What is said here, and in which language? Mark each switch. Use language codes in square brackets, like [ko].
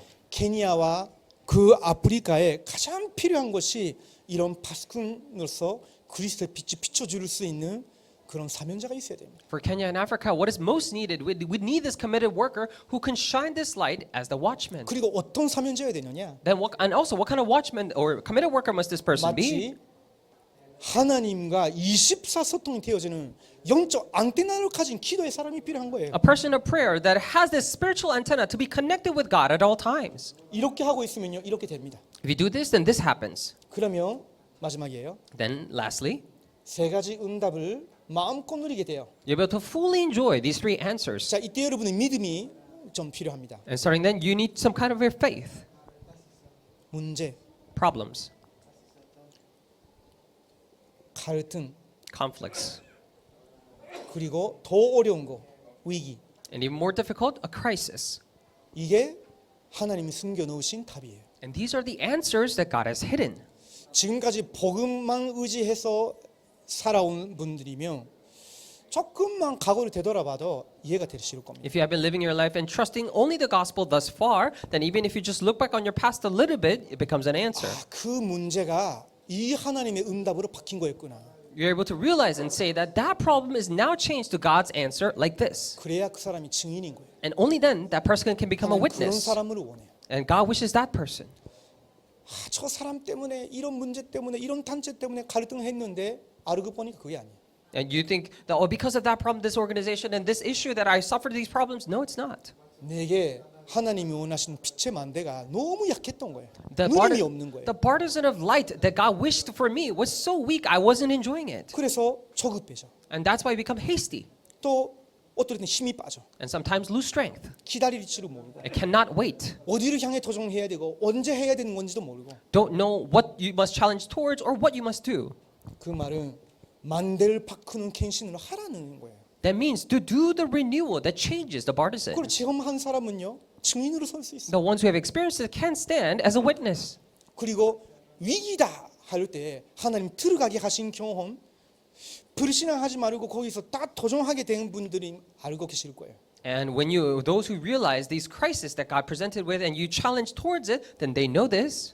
[ko] 케니아와 그 아프리카에 가장 필요한 것이 이런 바스근으로서 그리스도의 빛이 비춰줄 수 있는 그런 사명자가 있어야 됩니다. [en] For Kenya and Africa, what is most needed, we need this committed worker who can shine this light as the watchman. [ko] 그리고 어떤 사명자여야 되느냐? [en] Then and also what kind of watchman or committed worker must this person be? [ko] 마치 하나님과 24 소통이 되어지는 영적 안테나를 가진 기도의 사람이 필요한 거예요. [en] A person of prayer that has this spiritual antenna to be connected with God at all times. [ko] 이렇게 하고 있으면요, 이렇게 됩니다. [en] If you do this, then this happens. [ko] 그러면 마지막이에요. [en] Then lastly, [ko] 세 가지 응답을 마음껏 누리게 돼요. [en] you'll be able to fully enjoy these three answers. [ko] 자, 이때 여러분의 믿음이 좀 필요합니다. [en] And starting then, you need some kind of your faith. [ko] 문제, [en] Problems, [ko] 갈등, [en] conflicts, [ko] 그리고 더 어려운 거, 위기. [en] and even more difficult, a crisis. [ko] 이게 하나님이 숨겨 놓으신 답이에요. [en] And these are the answers that God has hidden. [ko] 지금까지 복음만 의지해서 살아온 분들이면 조금만 과거를 되돌아봐도 이해가 되실 겁니다. [en] If you have been living your life and trusting only the gospel thus far, then even if you just look back on your past a little bit, it becomes an answer. [ko] 그 문제가 이 하나님의 응답으로 바뀐 거였구나. [en] You're able to realize and say that that problem is now changed to God's answer like this. [ko] 그래야 그 사람이 증인인 거예요. [en] And only then that person can become a [ko] 하나님 그런 [en] witness. [ko] 사람을 원해요. [en] And God wishes that person. [ko] 저 사람 때문에 이런 문제 때문에 이런 단체 때문에 갈등했는데 알고 보니까 그게 아니에요. [en] And you think that, oh, because of that problem, this organization and this issue that I suffered these problems. No, it's not. [ko] 내게 하나님이 원하시는 빛의 만대가 너무 약했던 거예요. [en] The [ko] 믿음이 없는 거예요. [en] partisan of light that God wished for me was so weak, I wasn't enjoying it. [ko] 그래서 조급해져. [en] And that's why we become hasty [ko] 또 어떨 때는 힘이 빠져. [en] and sometimes lose strength. [ko] 기다릴 줄을 모르고 [en] I cannot wait. [ko] 어디를 향해 도전해야 되고 언제 해야 되는 건지도 모르고. [en] Don't know what you must challenge towards or what you must do. [ko] 그 말은 만대를 바꾸는 갱신을 하라는 거예요. [en] That means to do the renewal that changes the partisan. [ko] 그걸 체험한 사람은요 증인으로 설 수 있어요. [en] The ones who have experienced it can stand as a witness. [ko] 그리고 위기다 할 때 하나님 들어가게 하신 경험 불신앙하지 말고 거기서 딱 도전하게 된 분들이 알고 계실 거예요. [en] And when those who realize these crises that God presented with and you challenge towards it, then they know this.